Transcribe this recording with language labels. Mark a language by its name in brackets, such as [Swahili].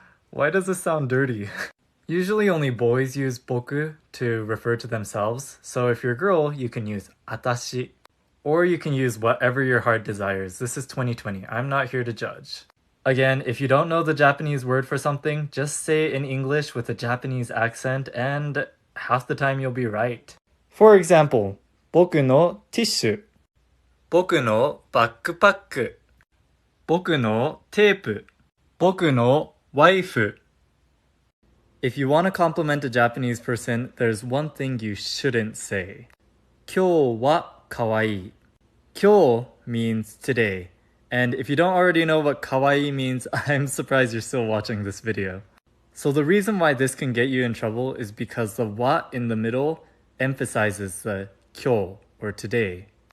[English] Why does this sound dirty? Usually only boys use boku to refer to themselves, so if you're a girl, you can use atashi. Or you can use whatever your heart desires. This is 2020. I'm not here to judge. Again, if you don't know the Japanese word for something, just say it in English with a Japanese accent and half the time you'll be right. For example, [Japanese] 僕のティッシュ、僕のバックパック、僕のテープ、僕のワイフ. [English] If you want to compliment a Japanese person, there's one thing you shouldn't say. [Japanese] 今日はかわいい. [English] 今日 means today. And if you don't already know what kawaii means, I'm surprised you're still watching this video. So the reason why this can get you in trouble is because the wa in the middle emphasizes the kyo, or today.